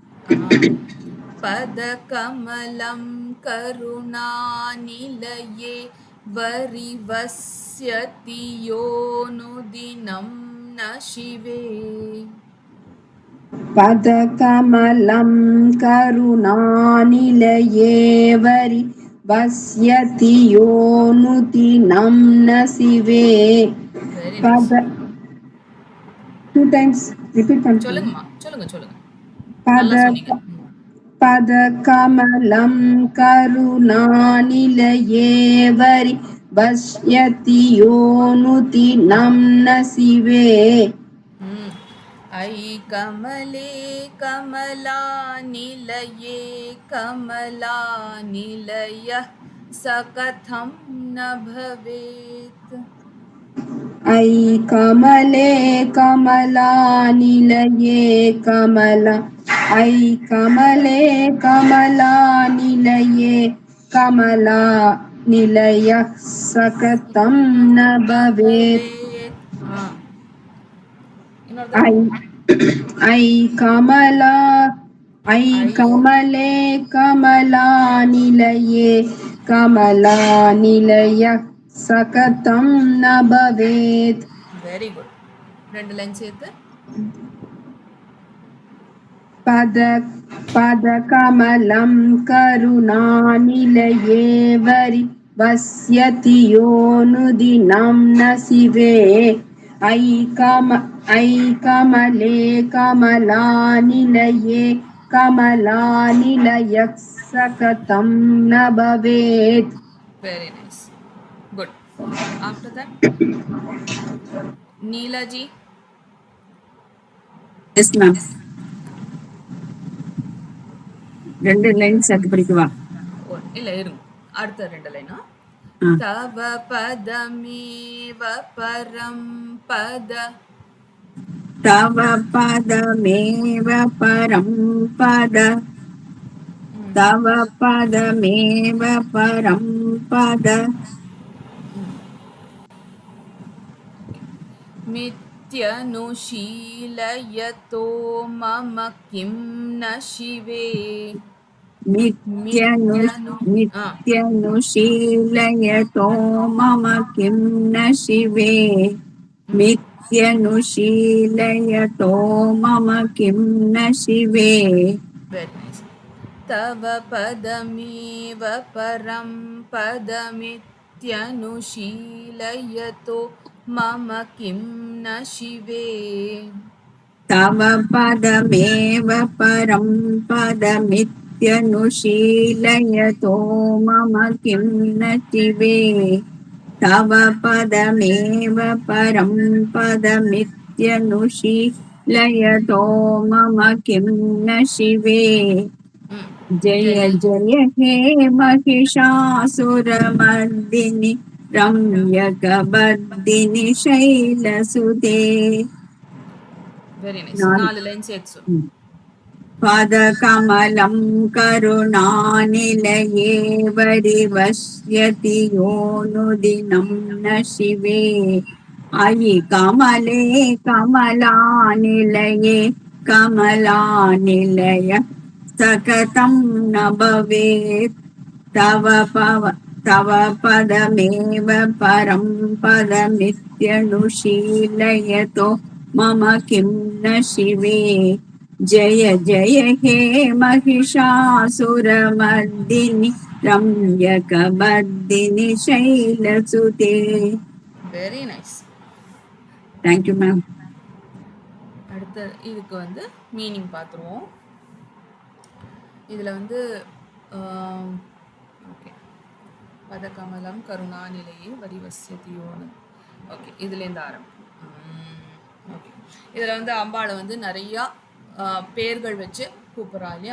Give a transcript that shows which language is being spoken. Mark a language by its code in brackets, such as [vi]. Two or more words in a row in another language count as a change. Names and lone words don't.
[sa] पदकमलं करुणानिलये वरिवस्यति योऽनुदिनं न शिवे पदकमलं करुणानिलये वरिवस्यति योऽनुदिनं न शिवे. [ta] 2 [en] times repeat [ta] பண்ணுங்க. சொல்லுங்கம்மா, சொல்லுங்க, சொல்லுங்க. [sa] பத [ta] நல்லா சொன்னீங்க. [sa] पदकमलं करुणानिलये वरि पश्यति योऽनुदिनं न शिवे ம். अयि कमले कमलानिलये कमलानिलयः सकथं न भवेत्. ऐ कमले कमलानिलये ऐ कमले कमलानिलये कमलानिलयः सकतं न न भवेत् भवेत्. [ta] ஆ இன்னொரு [sa] ऐ [ta] தடவை. [sa] ऐ कमला ऐ ஐ कमले कमलानिलये कमलानिलयः सकतं न भवेत् [en] very good. [ta] 2 லைன் சேர்த்து. [sa] पद पदकमलं करुणानिलये वरि वस्यति योऽनुदिनं न शिवे ऐ कमले कमलानिलये कमलानिलयः सकतं न भवेत् [en] very nice. good. after that நீலாஜி. yes ma'am. [ta] 2 லைன் சேர்த்து படிக்கவா? இல்ல இருங்க. அடுத்த 2 லைனா. ஆ. [sa] तव पदमेव परं पद. तव पदमेव परं पद तव पदमेव परं पद मिथ्यनुशीलयतो मम किं न शिवे. मिथ्यनु ஆ नित्यनुशीलयतो मम किं न शिवे नित्यनुशीलयतो मम किं न शिवे [en] very nice. [sa] तव पदमेव परं पदमित्यनुशीलयतो मम किं न शिवे. तव पदमेव परं पदमित्यनुशीलयतो मम किं न शिवे तव पदमेव परं पदमित्यनुशीलयतो मम किं न शिवे ம். जय जय हे महिषासुरमर्दिनि रम्यकवर्दिनि शैलसुते [en] very nice. [ta] 4 லைன் சேர்த்து சொல்லு. [sa] पदकमलं करुणानिलये वरिवश्यति योऽनुदिनं न शिवे अयि कमले कमलानिलये कमलानिलय सकतं न भवेत् तव पदमेव परं पदमित्यनुशीलयतो मम किं न शिवे जय जय हे महिषासुरमर्दिनि रम्यकवर्दिनि शैलसुते [en] very nice. thank you ma'am [ta] அடுத்த இதுக்கு வந்து மீனிங் பார்த்துருவோம். இதில் வந்து ஓகே [sa] पदकमलं करुणानिलये [ta] வரிவசியத்தியோன்னு. ஓகே இதுலேருந்து ஓகே இதில் வந்து அம்பாளை வந்து நிறையா பேர்கள் வச்சு கூப்பிட்றா இல்லையா.